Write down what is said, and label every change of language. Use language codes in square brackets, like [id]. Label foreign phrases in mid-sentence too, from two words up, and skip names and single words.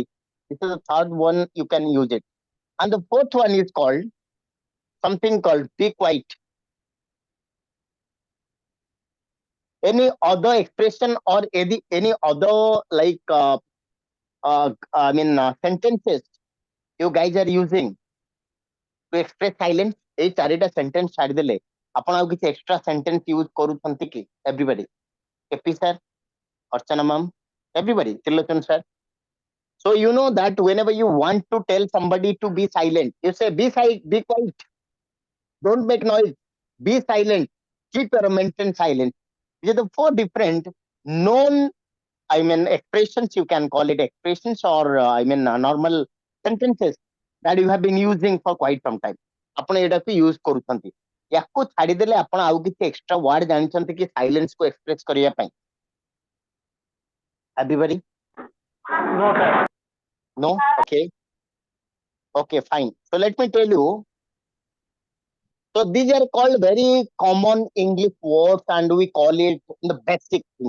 [en] This is the third one, you can use it. And the fourth one is called something called be quiet. Any other expression or any other like sentences you guys are using to express silence? [or] এই চাରିটা sentence ଛାଡ଼ିଦେଲେ ଆପଣ ଆଉ କିଛି [en] extra sentence use [or] କରୁଛନ୍ତି କି? [en] Everybody. KP sir, Archana ma'am, everybody, Tilochan sir. So you know that whenever you want to tell somebody to be silent, you say be quiet, don't make noise, be silent. keep or maintain silence. These are the four different known, I mean, expressions. You can call it expressions or normal sentences that you have been using for quite some time. [or] ଆପଣ ଏଟାକୁ ୟୁଜ କରୁଛନ୍ତି। ୟାକୁ ଛାଡିଦେଲେ ଆପଣ ଆଉ କିଛି [en] extra word [or] ଜାଣିଛନ୍ତି କି ସାଇଲେନ୍ସ କୁ ଏକ୍ସପ୍ରେସ କରିବା ପାଇଁ? [en] Everybody? No, sir. No? Okay. Okay, fine. So let me tell you. So these are called very common English words and we call it the basic thing.